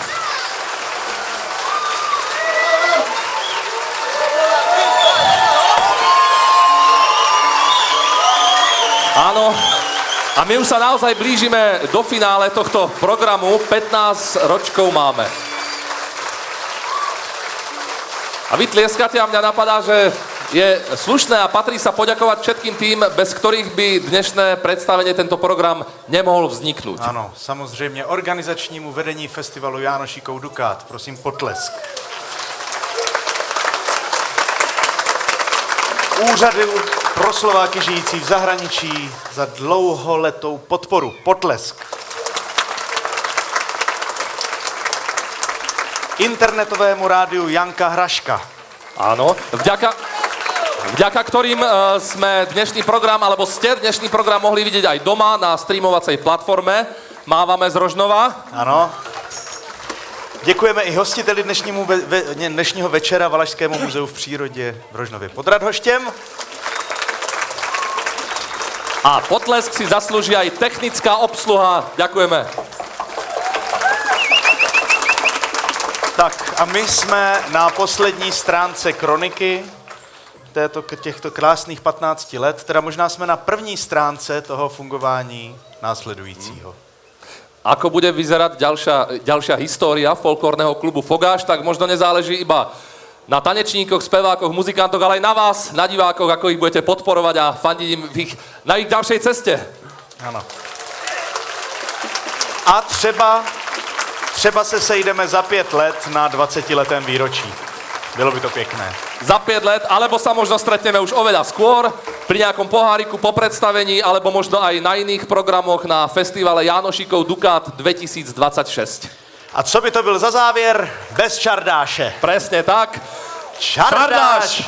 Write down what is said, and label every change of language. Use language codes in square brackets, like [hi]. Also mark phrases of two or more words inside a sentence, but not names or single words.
[sk] Áno, a my už sa naozaj blížime do finále tohto programu. 15 ročkov máme. A vy tlieskate a mňa napadá, že je slušné a patrí sa poďakovať všetkým tým, bez ktorých by dnešné predstavenie, tento program nemohol vzniknúť. [cs] Ano, samozřejmě organizačnímu vedení festivalu Jánošíkov Dukát. Prosím, potlesk. Úřady pro Slováky žijící v zahraničí za dlouholetou podporu. Potlesk. Internetovému rádiu Janka Hraška. [sk] Áno, vďaka ktorým sme dnešný program, alebo ste dnešný program mohli vidieť aj doma na streamovacej platforme. Mávame z Rožnova. [cs] Ano. Děkujeme i hostiteli dnešního večera Valašskému muzeu v přírodě v Rožnově pod Radhoštěm. [sk] A potlesk si zaslúži aj technická obsluha. Ďakujeme. [cs] Tak a my jsme na poslední stránce kroniky. těchto krásných 15 let, teda možná jsme na první stránce toho fungování následujícího. [sk] Ako bude vyzerať ďalšia história folklórneho klubu Fogáš, tak možno nezáleží iba na tanečníkoch, spevákoch, muzikantoch, ale aj na vás, na divákoch, ako ich budete podporovať a fandiť im na ich ďalšej ceste. [cs] Ano. A třeba se sejdeme za 5 let na 20letém výročí. Bylo by to pěkné. Za 5 let, [sk] alebo sa možno stretneme už oveľa skôr, pri nejakom poháriku po predstavení, alebo možno aj na iných programoch na festivale Jánošíkov Dukát 2026. [cs] A co by to byl za závěr bez Čardáše? [sk] Presne tak. Čardáš,